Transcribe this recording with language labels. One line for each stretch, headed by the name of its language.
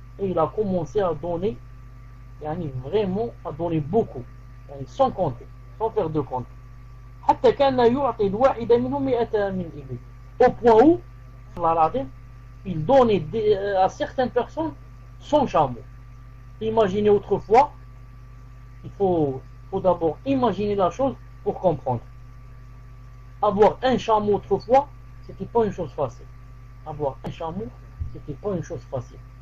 French: Et il a commencé à donner, vraiment à donner beaucoup, sans compter, sans faire de compte.
Arabic: حتى كان يعطي الواحد منهم 100 من إبل.
French: Au point où il donnait à certaines personnes 100 chameaux. Imaginez autrefois, il faut d'abord imaginer la chose pour comprendre. Avoir un chameau autrefois, c'était pas une chose facile. Avoir un chameau, c'était pas une chose facile.